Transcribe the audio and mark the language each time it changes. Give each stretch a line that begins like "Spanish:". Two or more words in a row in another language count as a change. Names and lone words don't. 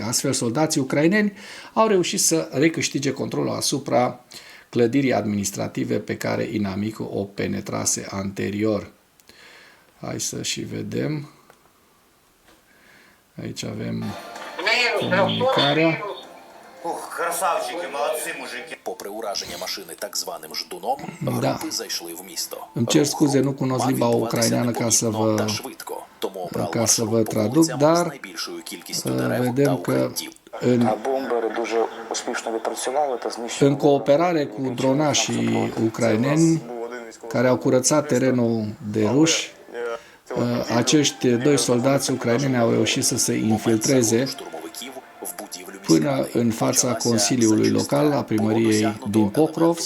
Romanian: Astfel, soldații ucraineni au reușit să recâștige controlul asupra clădirii administrative pe care inamicul o penetrase anterior. Hai să și vedem. Aici avem comunicarea.
Ukrainian: Попри ураження машини так званим ждуном, групи зайшли в місто.
Romanian: Îmi cer scuze, nu cunosc limba ucraineană ca să vă traduc, dar vedem că în cooperare cu dronașii ucraineni care au curățat terenul de ruși, acești 2 soldați ucraineni au reușit să se infiltreze până în fața Consiliului Local a primăriei din Pokrovsk.